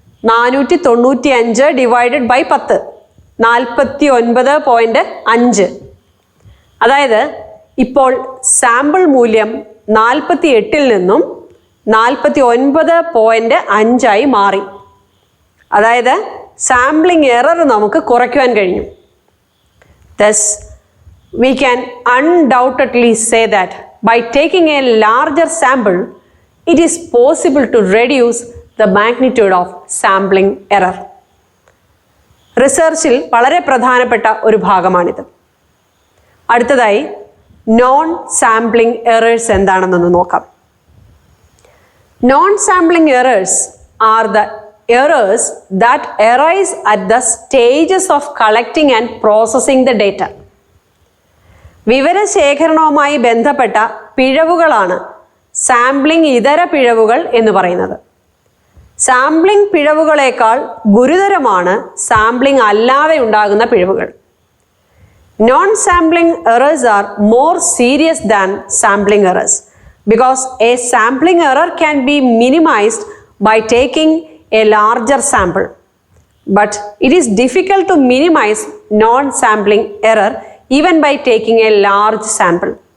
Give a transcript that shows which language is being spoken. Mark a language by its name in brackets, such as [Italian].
[English] 495 divided by 10, 49.5. [Malayalam] അതായത് ഇപ്പോൾ sample മൂല്യം 48ൽ നിന്നും 49.5 മാറി. അതായത് സാമ്പിളിംഗ് എറർ നമുക്ക് കുറയ്ക്കുവാൻ കഴിഞ്ഞു. Thus, [English] we can undoubtedly say that by taking a larger sample, it is possible to reduce the magnitude of sampling error. [Malayalam] റിസർച്ചിൽ വളരെ പ്രധാനപ്പെട്ട ഒരു ഭാഗമാണിത്. അടുത്തതായി നോൺ സാമ്പിളിംഗ് എറേഴ്സ് എന്താണെന്നൊന്ന് നോക്കാം. [English] Non sampling errors are the errors that arise at the stages of collecting and processing the data. [Malayalam] വിവരശേഖരണവുമായി ബന്ധപ്പെട്ട പിഴവുകളാണ് sampling ഇതര പിഴവുകൾ എന്ന് പറയുന്നത്. സാമ്പിളിംഗ് പിഴവുകളേക്കാൾ ഗുരുതരമാണ് സാമ്പിളിംഗ് അല്ലാതെ ഉണ്ടാകുന്ന പിഴവുകൾ. [English] Non sampling errors are more serious than sampling errors because a sampling error can be minimized by taking a larger sample, but it is difficult to minimize non-sampling error even by taking a large sample.